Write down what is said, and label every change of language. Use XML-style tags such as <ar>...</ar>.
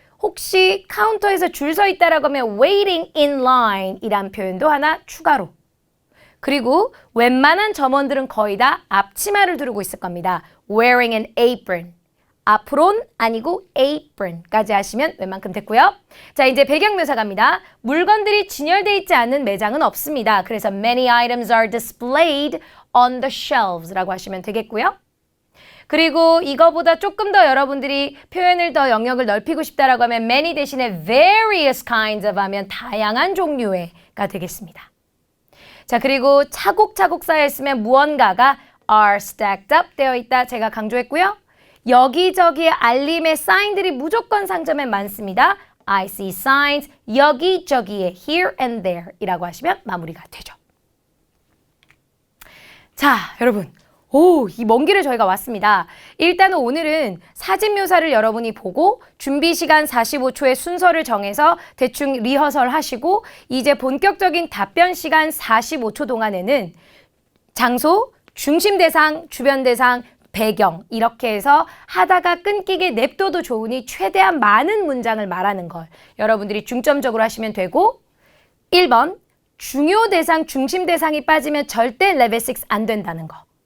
<ko>혹시 카운터에서 줄 서 있다라고 하면</ko> <en>waiting in line</en> <ko>이란 표현도 하나 추가로 그리고 웬만한 점원들은 거의 다 앞치마를 두르고 있을 겁니다.</ko> <en>Wearing an apron.</en> <ko>앞으론 아니고 apron까지 하시면 웬만큼 됐고요. 자, 이제 배경 묘사 갑니다. 물건들이 진열되어 있지 않은 매장은 없습니다. 그래서</ko> <en>many items are displayed on the shelves</en> <ko>라고 하시면 되겠고요. 그리고 이거보다 조금 더 여러분들이 표현을 더 영역을 넓히고 싶다라고 하면 many 대신에</ko> <en>various kinds of</en> <ko>하면 다양한 종류의가 되겠습니다. 자, 그리고 차곡차곡 쌓여있으면 무언가가</ko> <en>are stacked up</en> <ko>되어 있다. 제가 강조했고요. 여기저기에 알림의 사인들이 무조건 상점에 많습니다.</ko> <en>I see signs</en> <ko>여기저기에</ko> <en>here and there</en> <ko>이라고 하시면 마무리가 되죠. 자, 여러분. 이 먼 길을 저희가 왔습니다. 일단은 오늘은 사진 묘사를 여러분이 보고 준비 시간 45초의 순서를 정해서 대충 리허설 하시고 이제 본격적인 답변 시간 45초 동안에는 장소, 중심 대상, 주변 대상, 배경 이렇게 해서 하다가 끊기게 냅둬도 좋으니 최대한 많은 문장을 말하는 걸 여러분들이 중점적으로 하시면 되고 1번 중요 대상, 중심 대상이 빠지면 절대 레벨 6 안 된다는 거.</ko>